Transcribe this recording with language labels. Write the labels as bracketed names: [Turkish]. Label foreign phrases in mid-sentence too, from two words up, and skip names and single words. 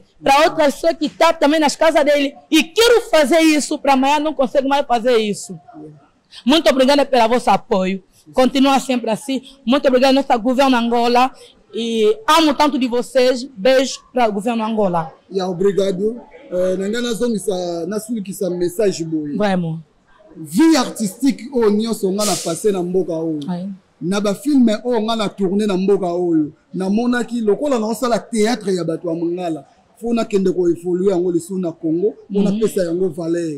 [Portuguese] Para outra pessoa que está também nas casas dele e quero fazer isso, para amanhã não consigo mais fazer isso. Muito obrigada pelo vosso apoio. Continua sempre assim. Muito obrigado, nossa governo Angola. E amo tanto de vocês. Beijo para o governo Angola. Obrigado. [Lingala] Nasulukisa message boy. Vraiment. [French] Vie artistique [Lingala] o nyonso nga na passé na mboka oyo. Na ba film o nga na tourner na mboka oyo. Na monaki lokola na sala théâtre ya bato ya mangala. Fona kende ko évoluer yango le na Congo, on pesa yango valeur.